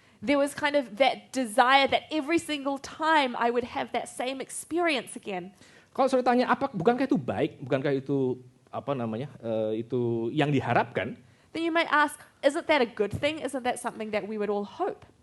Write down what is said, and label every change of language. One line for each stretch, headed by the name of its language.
English: there was kind of that desire that every single time I would have that same experience again.
Indonesian: Kalau saya tanya bukankah itu baik, bukankah itu itu yang diharapkan?
English: Then you might ask, isn't that a good thing? Isn't that something that we would all hope?